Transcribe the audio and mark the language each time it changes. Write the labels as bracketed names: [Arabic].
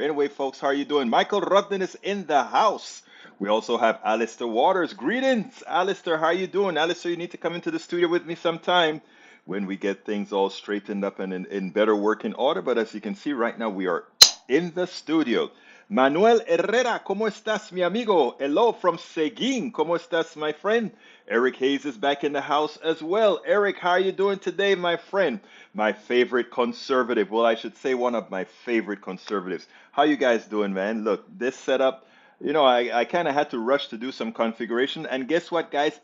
[English] Anyway, folks, how are you doing? Michael Rudden is in the house. We also have Alistair Waters. Greetings, Alistair. How are you doing? Alistair, you need to come into the studio with me sometime when we get things all straightened up and in better working order. But as you can see right now, we are in the studio. [Spanish] Manuel Herrera, ¿cómo estás, mi amigo? [English] Hello from Seguin. [Spanish] ¿Cómo estás, [English] my friend? Eric Hayes is back in the house as well. Eric, how are you doing today, my friend? My favorite conservative. Well, I should say one of my favorite conservatives. How you guys doing, man? Look, this setup, I kind of had to rush to do some configuration. And guess what, guys?